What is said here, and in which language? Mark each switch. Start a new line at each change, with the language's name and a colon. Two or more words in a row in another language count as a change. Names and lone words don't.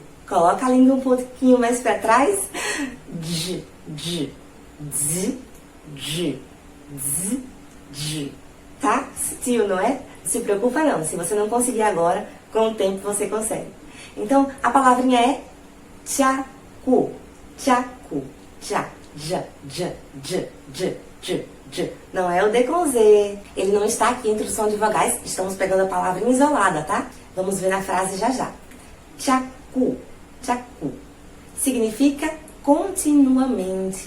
Portuguese: Coloca a língua um pouquinho mais para trás. J, J, Z, J, Z, J. Tá? Sutil, não é? Não se preocupa não. Se você não conseguir agora, com o tempo você consegue. Então, a palavrinha é
Korean: 자꾸, 자꾸, 자,
Portuguese: j, j, j, j, j, j. Não é o D com Z. Ele não está aqui entre o som de vogais. Estamos pegando a palavra isolada, tá? Vamos ver na frase já já.
Korean: 자꾸, 자꾸.
Portuguese: Significa continuamente.